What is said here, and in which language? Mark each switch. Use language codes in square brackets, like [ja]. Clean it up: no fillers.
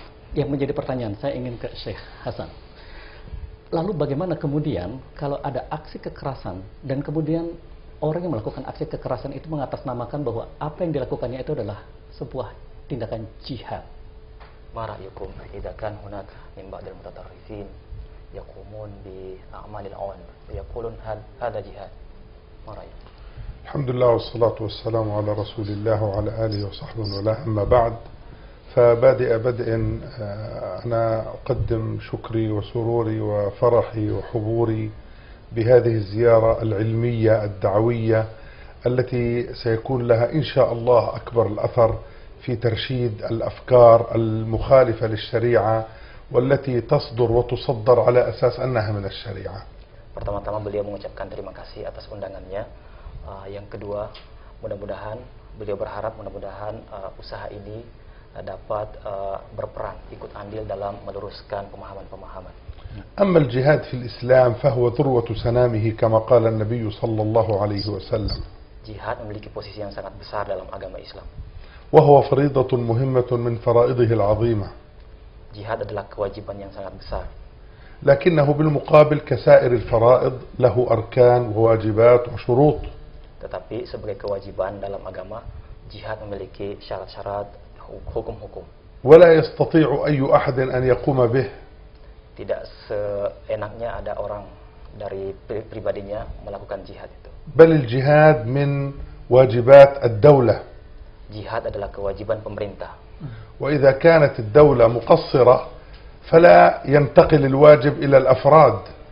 [id] Yang menjadi pertanyaan saya ingin ke Syekh Hasan. Lalu bagaimana kemudian kalau ada aksi kekerasan dan kemudian orang yang melakukan aksi kekerasan itu mengatasnamakan bahwa apa yang dilakukannya itu adalah sebuah tindakan jihad. [ar] ما رأيكم إذا كان هناك من بعض المتطرفين يقومون بأعمال العنف ويقولون هذا جهاد؟ ما رأيكم؟ الحمد لله والصلاة والسلام على رسول الله وعلى آله وصحبه وله، أما بعد، فبادئ بدء أنا أقدم شكري وسروري وفرحي وحضوري بهذه الزيارة العلمية الدعوية التي سيكون لها إن شاء الله أكبر الأثر في ترشيد الأفكار المخالفة للشريعة والتي تصدر وتصدر على أساس أنها من الشريعة. [id] Pertama-tama beliau mengucapkan terima kasih atas undangannya. Yang kedua, mudah-mudahan beliau berharap mudah-mudahan usaha ini dapat berperan ikut andil dalam meluruskan pemahaman-pemahaman. [ar] أما الجهاد في الإسلام فهو ذروة سنامه كما قال النبي صلى الله عليه وسلم. [id] Jihad memiliki posisi yang sangat besar dalam agama Islam. [ar] وهو فريضة مهمة من فرائضه العظيمة. [id] Jihad adalah kewajiban yang sangat besar. [ar] لكنه بالمقابل كسائر الفرائض له أركان وواجبات وشروط. [id] Tetapi sebagai kewajiban dalam agama, jihad memiliki syarat-syarat, hukum-hukum. [ar] ولا يستطيع أي أحد أن يقوم به. [id] Tidak seenaknya ada orang dari pribadinya melakukan jihad itu. [ar] بل الجهاد من واجبات الدولة. [id] Jihad adalah kewajiban pemerintah. [ar] وإذا كانت الدولة مقصرة فلا ينتقل الواجب إلى الأفراد.